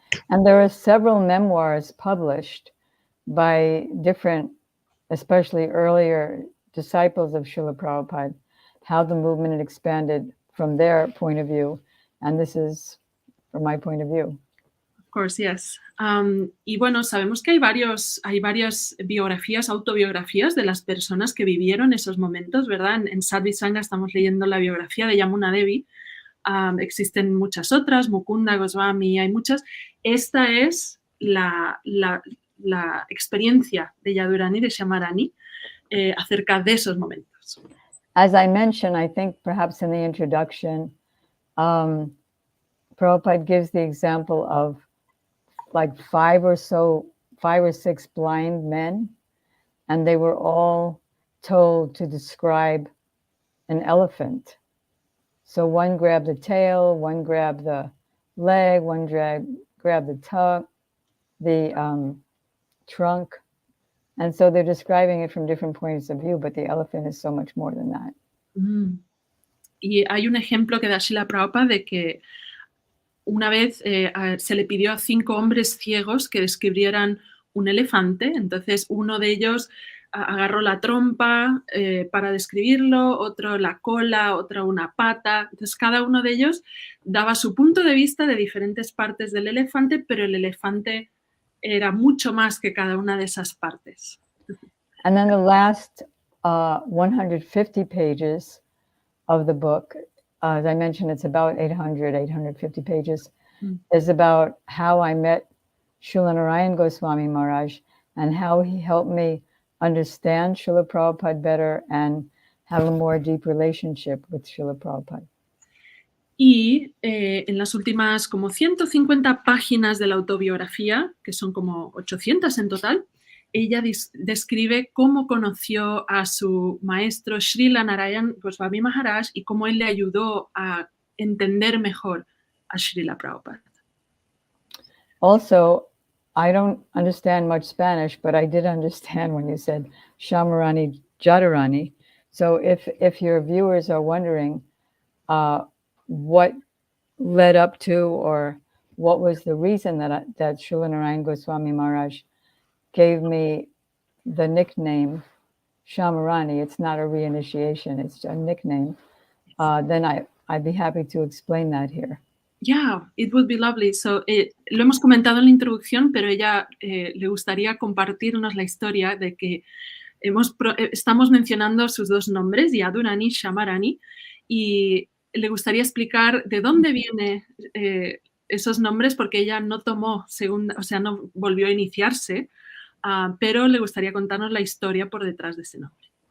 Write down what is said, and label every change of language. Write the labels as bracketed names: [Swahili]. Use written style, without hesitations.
[English] And there are several memoirs published by different, especially earlier disciples of Srila Prabhupada, how the movement had expanded from their point of view. And this is from my point of view. Of course, yes. [Spanish] Y bueno, sabemos que hay varias biografías, autobiografías de las personas que vivieron esos momentos, ¿verdad? En Sadhvi Sangha estamos leyendo la biografía de Yamuna Devi. Existen muchas otras, Mukunda Goswami, hay muchas. Esta es la experiencia de Yadurani, de Syamarani, acerca de esos momentos. [English] As I mentioned, I think perhaps in the introduction, Prabhupada gives the example of like 5 or 6 blind men, and they were all told to describe an elephant. So one grabbed the tail, one grabbed the leg, one grabbed the tongue, the trunk. And so they're describing it from different points of view, but the elephant is so much more than that. [Spanish] Y hay un ejemplo que da Srila Prabhupada de que una vez se le pidió a 5 hombres ciegos que describieran un elefante. Entonces uno de ellos agarró la trompa para describirlo, otro la cola, otro una pata. Entonces cada uno de ellos daba su punto de vista de diferentes partes del elefante, pero el elefante era mucho más que cada una de esas partes. [English] And then the last 150 pages of the book, as I mentioned, it's about 850 pages, is about how I met Srila Narayana Goswami Maharaj and how he helped me understand Srila Prabhupada better and have a more deep relationship with Srila Prabhupada. [Spanish] Y en las últimas como 150 páginas de la autobiografía, que son como 800 en total, ella describe cómo conoció a su maestro Srila Narayana Goswami Maharaj y cómo él le ayudó a entender mejor a Srila Prabhupada. [English] Also, I don't understand much Spanish, but I did understand when you said Syamarani Dasi. So if your viewers are wondering what led up to or what was the reason that Srila Narayana Goswami Maharaj gave me the nickname Syamarani, it's not a reinitiation, it's a nickname, then I'd be happy to explain that here. Yeah, it would be lovely. [Spanish] So, lo hemos comentado en la introducción, pero ella le gustaría compartirnos la historia de que estamos mencionando sus 2 nombres, Yadurani y Syamarani, y le gustaría explicar de dónde vienen esos nombres, porque ella no tomó no volvió a iniciarse, pero le gustaría contarnos la historia por detrás de ese nombre.